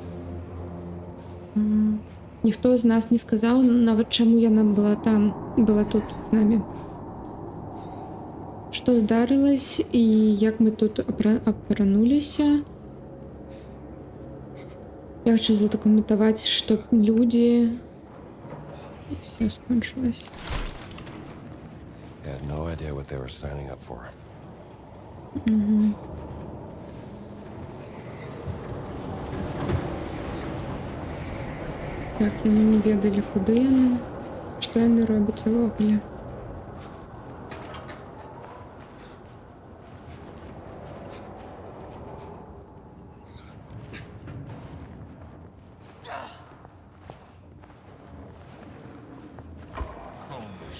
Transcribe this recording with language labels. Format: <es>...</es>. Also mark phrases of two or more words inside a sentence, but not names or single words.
<be>Ніхто з нас не сказаў нават, чаму яна была тут з намі. Што здарылася і як мы тут апрануліся. Я хочу задокументаваць, што людзі... І все скончылось.</be> <en>I had no idea what they were signing up for.</en> <be>Так, яны не ведалі, куды яны, што яны робяць увогуле. Komisch.</be>